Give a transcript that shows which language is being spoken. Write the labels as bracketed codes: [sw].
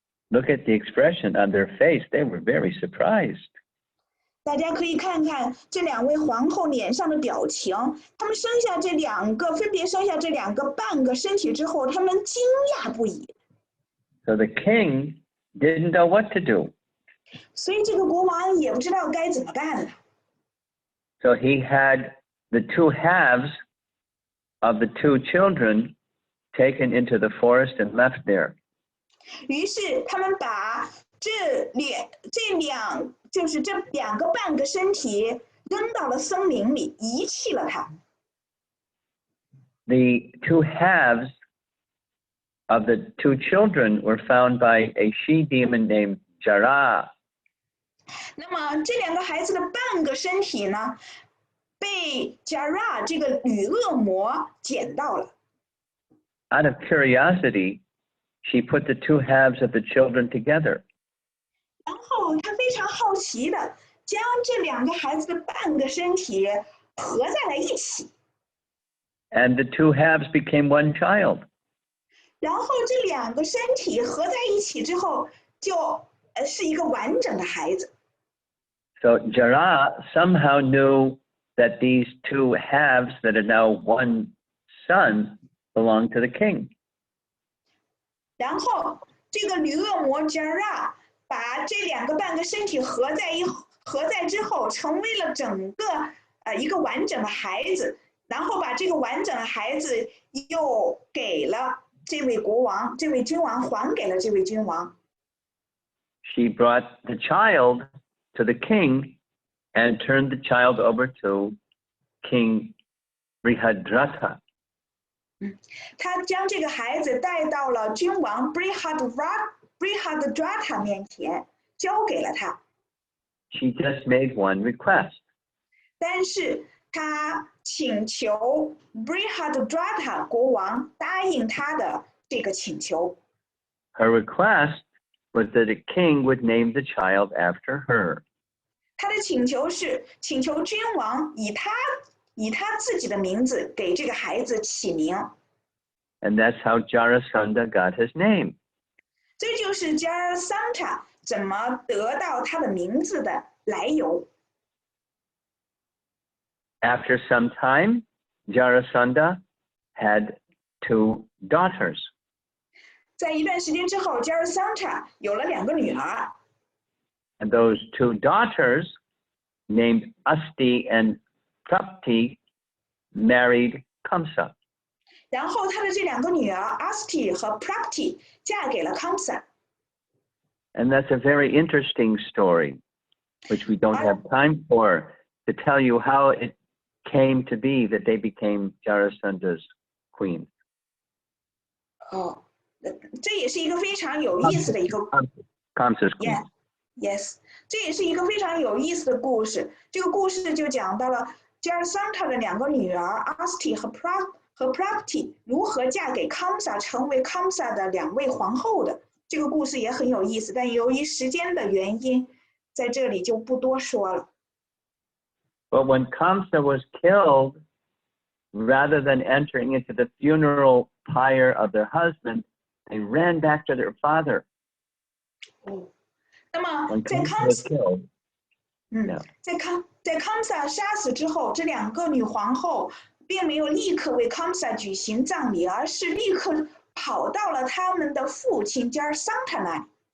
[en] Look at the expression on their face. They were very surprised. [zh] 大家可以看看这2位皇后脸上的表情，他们分别生下这2个半个身体之后，他们惊讶不已。 [en] So the king didn't know what to do. [zh] 所以这个国王也不知道该怎么办了。 [en] So he had the 2 halves of the 2 children taken into the forest and left there. [zh] 于是他们把这2个半个身体扔到了森林里，遗弃了它。 [en] The 2 halves of the 2 children were found by a she-demon named Jara. [zh] 那么这2个孩子的半个身体呢，被 Jara 这个女恶魔捡到了。 [en] Out of curiosity, she put the 2 halves of the children together. [zh] 然后她非常好奇的将这2个孩子的半个身体合在了一起。 [en] And the 2 halves became 1 child. [zh] 然后这2个身体合在一起之后，就是一个完整的孩子。 [en] So Jara somehow knew that these 2 halves that are now 1 son belonged to the king. [zh] 然后这个女恶魔 Jara 把这2个半个身体合在之后，成为了整个一个完整的孩子，然后把这个完整的孩子又给了这位国王，这位君王还给了这位君王。 [en] She brought the child to the king and turned the child over to King Brihadratha. [zh] 他将这个孩子带到了君王 Brihadratha 面前，交给了他。 [en] She just made 1 request. [zh] 但是他请求 Brihadratha 国王答应他的这个请求。 [en] Her request was that the king would name the child after her. [zh] 他的请求是请求君王以他自己的名字给这个孩子起名。 [en] And that's how Jarasandha got his name. [zh] 这就是 Jarasandha 怎么得到他的名字的来由。 [en] After some time, Jarasandha had 2 daughters. [zh] 在一段时间之后 Jarasandha 有了2个女儿。 [en] And those 2 daughters, named Asti and Prapti, married Kamsa. [zh] 然后他的这2个女儿 Asti 和 Prapti 嫁给了 Kamsa。 [en] And that's a very interesting story, which we don't have time for, to tell you how it came to be that they became Jarasandha's queen. [zh] 这也是一个非常有意思的一个 [en] Kamsa's queen. [zh] Yes， 这也是一个非常有意思的故事。这个故事就讲到了 Jarasandha 的2个女儿 Asti 和 Prapti 如何嫁给 Kamsa， 成为 Kamsa 的2位皇后的。这个故事也很有意思，但由于时间的原因，在这里就不多说了。 [en] But when Kamsa was killed, rather than entering into the funeral pyre of their husband, they ran back to their father. [zh] 那么 [en] When [zh] 在 [en] Kamsa was killed, [zh] 在 Kamsa 杀死之后，这2个女皇后并没有立刻为 Kamsa 举行葬礼，而是立刻跑到了他们的父亲 Jarasandha 那里。